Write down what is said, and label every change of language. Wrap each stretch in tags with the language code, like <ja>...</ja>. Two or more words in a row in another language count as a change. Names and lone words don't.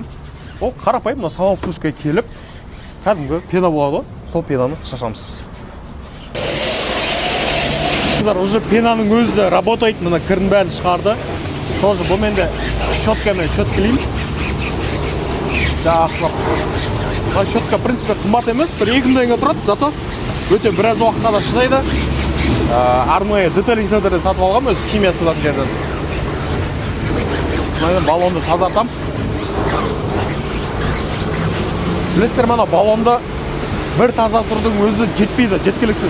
<kk>Ол қарапайым, мына самал сушкаға келіп, кәдімгі пена болады, сол пенаны шашамыз. Уже пенаның өзі работает, мына кірін бәрін шығарды. Тоже бұл менде щеткамен щеткілеймін. Жақсылап. Бұл щетка,</kk> <ru>в принципе,</ru> <kk>қымбат емес, бір 2 теңге тұрады, зато өте біраз уақытқа да шыдайды. Арнайы детейлинг центрден сатып алғам, өз химиясы сататын жерден. Мына баллонды тазартам. Білесіздер, мына баллонды бір тазартудың өзі жетпейді, жеткіліксіз.</kk>